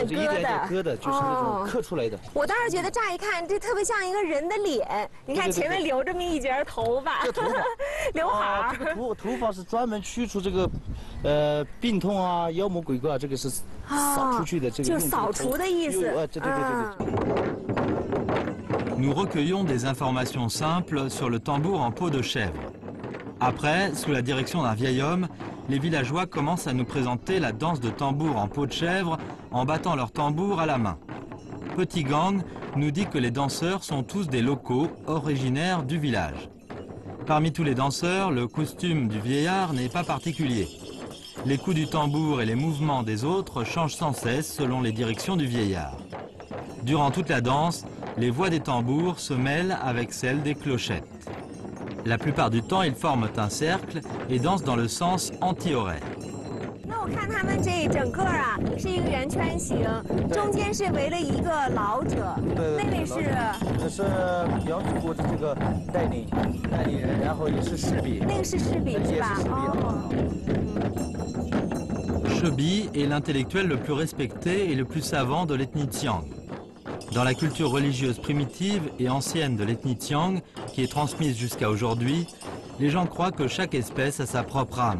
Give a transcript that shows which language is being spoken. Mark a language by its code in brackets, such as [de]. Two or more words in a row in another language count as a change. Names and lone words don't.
[zh] 割的，就是那种刻出来的。我当时觉得乍一看，这特别像一个人的脸。你看前面留这么一截头发，刘海。这个头发是专门去除这个，病痛啊、妖魔鬼怪，这个是扫出去的。这个就是扫除的意思。对。 [fr] Nous recueillons des informations simples sur le tambour en peau de chèvre. Après, sous la direction d'un vieil homme, les villageois commencent à nous présenter la danse de tambour en peau de chèvre en battant leur tambour à la main. Petit-Gang nous dit que les danseurs sont tous des locaux originaires du village. Parmi tous les danseurs, le costume du vieillard n'est pas particulier. Les coups du tambour et les mouvements des autres changent sans cesse selon les directions du vieillard. Durant toute la danse, les voix des tambours se mêlent avec celles des clochettes. La plupart du temps, ils forment un cercle et dansent dans le sens anti-horaire. [zh] 那我看他们这整个是一个圆圈形，中间是围了一个老者，那位是？这是羊皮谷的这个代理人，然后也是士兵。那个是士兵是吧 [fr] Shebi est l'intellectuel le plus respecté et le plus savant de l'ethnie Tiang. Dans la culture religieuse primitive et ancienne de l'ethnie Tiang, qui est transmise jusqu'à aujourd'hui, les gens croient que chaque espèce a sa propre âme.